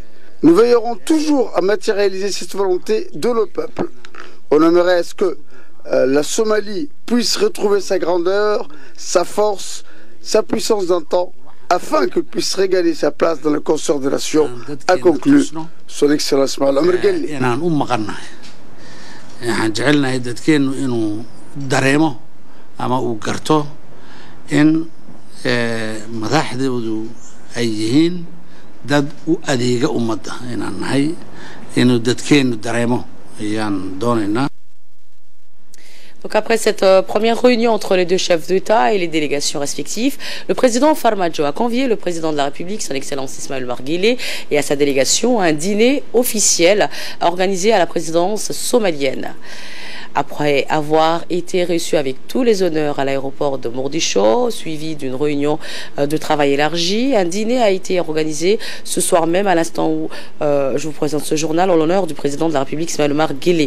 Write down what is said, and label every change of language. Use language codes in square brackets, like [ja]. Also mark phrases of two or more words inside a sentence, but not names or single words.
[fr] Nous veillerons toujours à matérialiser cette volonté de nos peuples. On aimerait à ce que la Somalie puisse retrouver sa grandeur, sa force, sa puissance d'antan, afin qu'elle puisse régaler sa place dans le concert des nations, a conclu son Excellence Ismaël Omar Guelleh. [so] Inaan u maqannahay waxaan jecelnahay dadkeenu inuu dareemo ama uu garto in madaxdoodu ay yihiin dad u adeega ummadda inaan nahay inuu dadkeenu dareemo ayaan doonaynaa. [fr] Donc après cette première réunion entre les deux chefs d'État et les délégations respectives, le président Farmajo a convié le président de la République, son Excellence Ismaël Omar Guelleh, et à sa délégation à un dîner officiel organisé à la présidence somalienne. Après avoir été reçu avec tous les honneurs à l'aéroport de Mogadiscio, suivi d'une réunion de travail élargie, un dîner a été organisé ce soir même à l'instant où je vous présente ce journal en l'honneur du président de la République Ismaël Omar Guelleh.